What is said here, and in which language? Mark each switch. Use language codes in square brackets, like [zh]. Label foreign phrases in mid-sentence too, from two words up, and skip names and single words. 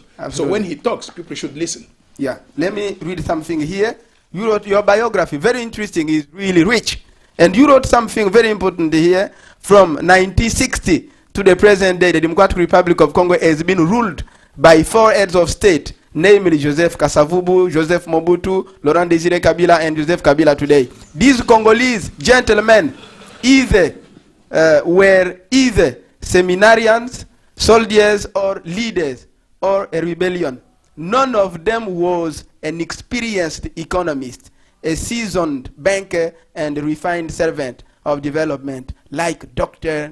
[en] So when he talks, people should listen. Let me read something here. You wrote your biography, very interesting, is really rich. And you wrote something very important here. From 1960 to the present day, the Democratic Republic of Congo has been ruled by 4 heads of state, namely Joseph Kasavubu, Joseph Mobutu, Laurent Désiré Kabila, and Joseph Kabila today. These Congolese gentlemen were either seminarians, soldiers, or leaders, or a rebellion. None of them was an experienced economist, a seasoned banker, and a refined servant of development like Dr.